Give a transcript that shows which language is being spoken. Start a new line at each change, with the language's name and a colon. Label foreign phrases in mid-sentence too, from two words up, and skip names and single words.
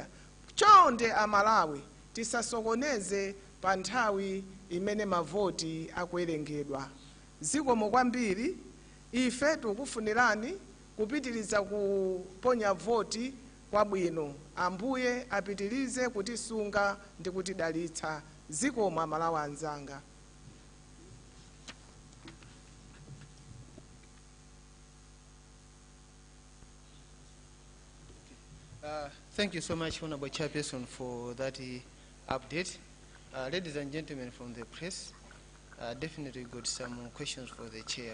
Nyanja: Chonde Amalawi tisasokoneze pa nthawi imene mavoti akuwerengedwa. Zikomo kwambiri. Ife tikufunirani kupitiriza kuponya voti kwabwino. Ambuye apitirize kutisunga ndi kutidalitsa. Zikomo Amalawi anzanga.
English: Thank you so much, Honorable Chairperson, for that update. Ladies and gentlemen from the press, definitely got some questions for the chair.